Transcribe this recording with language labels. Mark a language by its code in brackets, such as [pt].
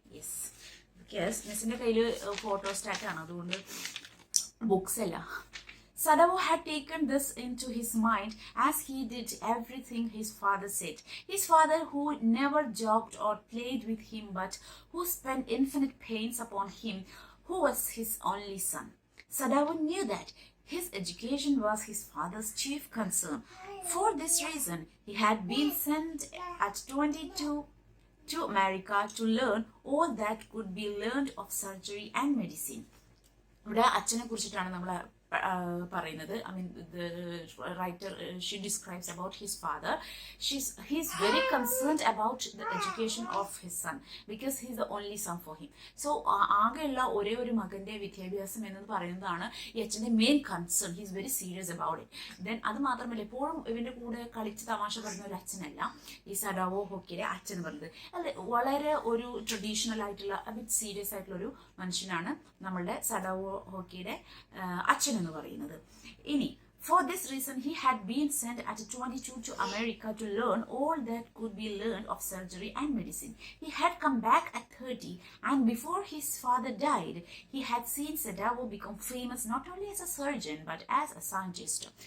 [en] Yes, because [ml] മിസ്സിന്റെ കയ്യിൽ photostat ആണ്, അതുകൊണ്ട് ബുക്സ് അല്ല. [en] Sadao had taken this into his mind as he did everything his father said. His father, who never joked or played with him, but who spent infinite pains upon him, who was his only son. Sadao knew that his education was his father's chief concern. For this reason, he had been sent at 22 to America to learn all that could be learned of surgery and medicine. [ml] ഇവിടെ അച്ഛനെ കുറിച്ചിട്ടാണ് നമ്മൾ പറയുന്നത്. [en] I mean, the writer, she describes about his father. He's very concerned about the education of his son because he's the only son for him. [ml] So ആകെയുള്ള ഒരേ ഒരു മകന്റെ വിദ്യാഭ്യാസം എന്ന് പറയുന്നതാണ് ഈ അച്ഛന്റെ main concern. [en] He's very serious about it. [ml] Then അത് മാത്രമല്ല, എപ്പോഴും ഇവന്റെ കൂടെ കളിച്ച് തമാശ പറയുന്ന ഒരു അച്ഛനല്ല ഈ സഡാവോ ഹോക്കിയുടെ അച്ഛൻ പറഞ്ഞത്. അല്ലെ, വളരെ ഒരു ട്രഡീഷണൽ ആയിട്ടുള്ള ബിറ്റ് സീരിയസ് ആയിട്ടുള്ള ഒരു മനുഷ്യനാണ് നമ്മളുടെ സഡാവോ ഹോക്കിയുടെ അച്ഛൻ എന്ന് പറയുന്നത്. [en] ഇനി for this reason he had been sent at 22 to America to learn all that could be learned of surgery and medicine. He had come back at 30, and before his father died he had seen Sadao become famous not only as a surgeon but as a scientist.